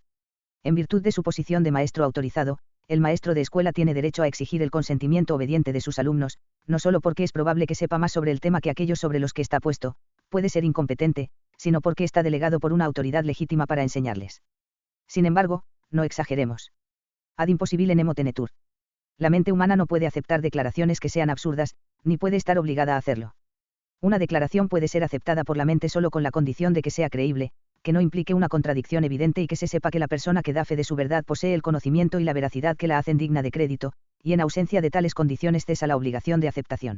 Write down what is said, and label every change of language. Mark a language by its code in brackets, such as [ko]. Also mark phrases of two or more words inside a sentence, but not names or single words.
[es] En virtud de su posición de maestro autorizado, el maestro de escuela tiene derecho a exigir el consentimiento obediente de sus alumnos, no solo porque es probable que sepa más sobre el tema que aquellos sobre los que está puesto, puede ser incompetente, sino porque está delegado por una autoridad legítima para enseñarles. Sin embargo, no exageremos. [la] Ad impossibile nemo tenetur. [es] La mente humana no puede aceptar declaraciones que sean absurdas, ni puede estar obligada a hacerlo. Una declaración puede ser aceptada por la mente solo con la condición de que sea creíble, que no implique una contradicción evidente y que se sepa que la persona que da fe de su verdad posee el conocimiento y la veracidad que la hacen digna de crédito, y en ausencia de tales condiciones cesa la obligación de aceptación.